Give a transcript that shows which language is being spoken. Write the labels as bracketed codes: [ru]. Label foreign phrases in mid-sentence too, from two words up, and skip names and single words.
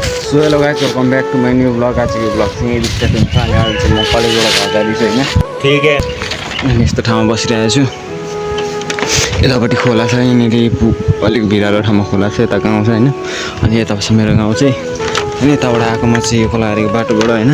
[en] So hello guys welcome back to my new blog. [ne] आज यो ब्लॉग चाहिँ यदि स्टार्ट हुन्छ अनि अहिले चाहिँ म कलेजबाट घर जाँदैछु हैन। [hi] ठीक है। [ne] अनि यस्तो ठाउँमा बसिरहेको छु। यतापट्टि खोला छ, यहाँनिर अलिक भिरालो ठाउँमा खोला छ, यता गाउँ छ हैन। अनि यता पछि मेरो गाउँ चाहिँ अनि यताबाट आएको म चाहिँ यो खोलाहरीको बाटोबाट हैन।